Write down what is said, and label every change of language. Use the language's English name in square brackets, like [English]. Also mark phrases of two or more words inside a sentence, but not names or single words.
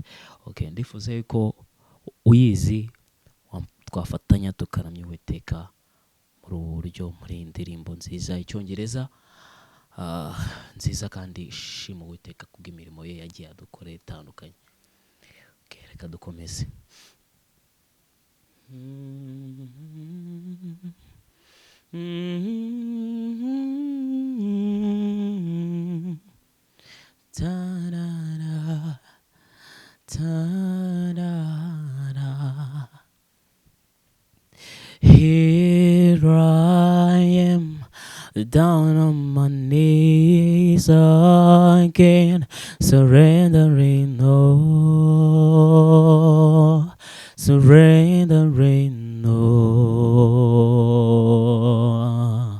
[Kinyarwanda] Okay, ndifuza yuko uyizi twafatanya tukaramya Uwiteka muri ubu buryo muri iyi ndirimbo nziza icyongereza nziza kandi ishima Uwiteka kubw'imirimo ye yagiye adukorera itandukanye. Okay, reka dukomeze. Ta-da-da, ta-da-da. [English] Here I am, down on my knees again, surrendering all, surrendering all.